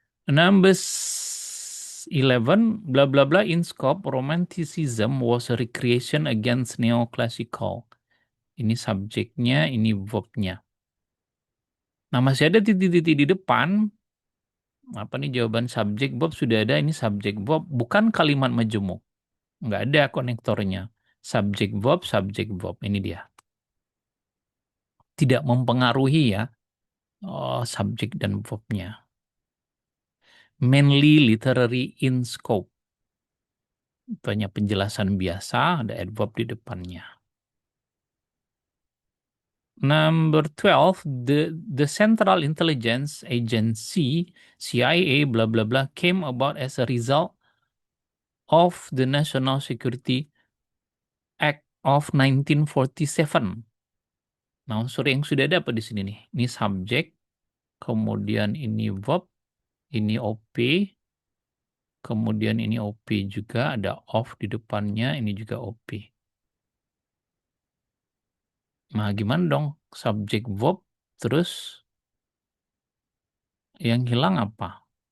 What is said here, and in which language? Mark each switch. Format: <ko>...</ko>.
<en>Number 11, bla bla bla, in scope, romanticism was a recreation against neoclassical.</en> <id>Ini subjeknya, ini verbnya. Nah, masih ada titik-titik di depan. Apa nih jawaban subjek verb sudah ada, ini subjek verb, bukan kalimat majemuk. Nggak ada konektornya. Subjek verb, ini dia. Tidak mempengaruhi ya subjek dan verbnya.</id> <en>Mainly literary in scope.</en> <id>Itu hanya penjelasan biasa, ada adverb di depannya.</id> <en>Number 12, the Central Intelligence Agency, CIA, blah blah blah, came about as a result of the National Security Act of 1947.</en> <id>Nah, unsur yang sudah ada apa di sini nih? Ini subjek, kemudian ini verb, ini OP, kemudian ini OP juga, ada of di depannya, ini juga OP. Nah, gimana dong? Subjek verb, terus yang hilang apa?</id>